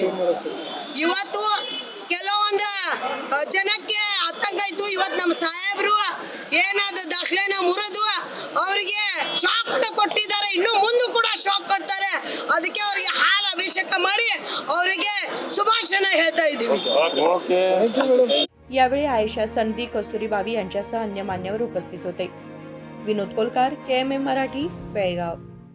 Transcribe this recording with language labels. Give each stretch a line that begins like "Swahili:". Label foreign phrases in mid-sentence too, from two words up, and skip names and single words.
Kannada: ಇವತ್ತು ಕೆಲವೊಂದು ಜನಕ್ಕೆ ಆತಂಕ ಇತ್ತು, ಇವತ್ತು ನಮ್ಮ ಸಾಹೇಬರು ಏನಾದ ದಾಖಲೆನ ಮುರಿದು ಅವರಿಗೆ ಶಾಕ್ ಕೊಟ್ಟಿದ್ದಾರೆ, ಇನ್ನು ಮುಂದೆ ಕೂಡ ಶಾಕ್ ಕೊಡ್ತಾರೆ। ಅದಕ್ಕೆ ಅವರಿಗೆ ಹಾಲು ಅಭಿಷೇಕ ಮಾಡಿ ಅವರಿಗೆ ಶುಭಾಶಯ ಹೇಳ್ತಾ ಇದ್ದೀವಿ।
Marathi: यावेळी आयशा सनदी, कस्तुरी बावी यांच्यासह अन्य मान्यवर उपस्थित होते। विनोद कोलकार, KMM मराठी, बेळगाव।